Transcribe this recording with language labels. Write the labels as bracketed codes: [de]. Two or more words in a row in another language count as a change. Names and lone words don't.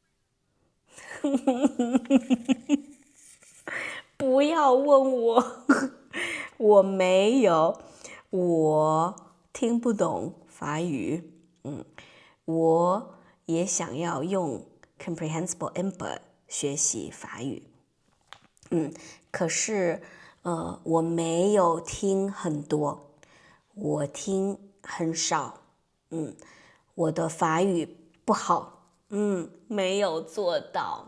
[zh] 不要問我，我沒有，我聽不懂法語。我也想要用 [en] comprehensible input [zh] 學習法語。可是我沒有聽很多，我聽很少。我的法語不好，沒有做到。